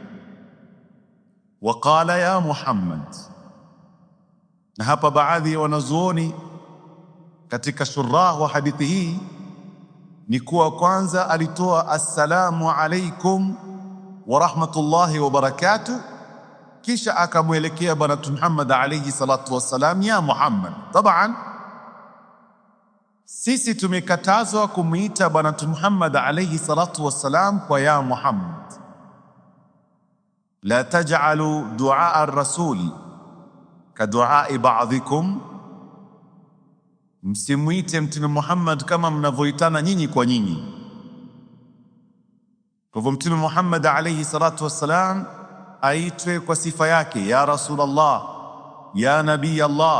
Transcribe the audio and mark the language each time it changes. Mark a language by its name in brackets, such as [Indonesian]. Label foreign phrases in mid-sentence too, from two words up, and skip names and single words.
[Arabic] وقال يا محمد, [Swahili] na hapa baadhi ya wanazuoni katika shurah wa hadithi hii ni kuwa kwanza alitoa [Arabic] السلام عليكم ورحمة الله وبركاته, [Swahili] kisha akamwelekea Bwana Muhammad [Arabic] عليه الصلاة والسلام, [Swahili] ya Muhammad. Taban sisi tumekatazwa kumuita Bwana Muhammad [Arabic] عليه الصلاة والسلام [Swahili] kwa ya Muhammad. [Arabic] لا تجعلوا دعاء الرسول كدعاء بعضكم, [Swahili] msimuite Mtume Muhammad kama mnavyoitana nyinyi kwa nyinyi. Kwa hivyo Mtume Muhammad [Arabic] عليه الصلاة والسلام [Swahili] aitwe kwa sifa yake, [Arabic] يا رسول الله يا نبي الله.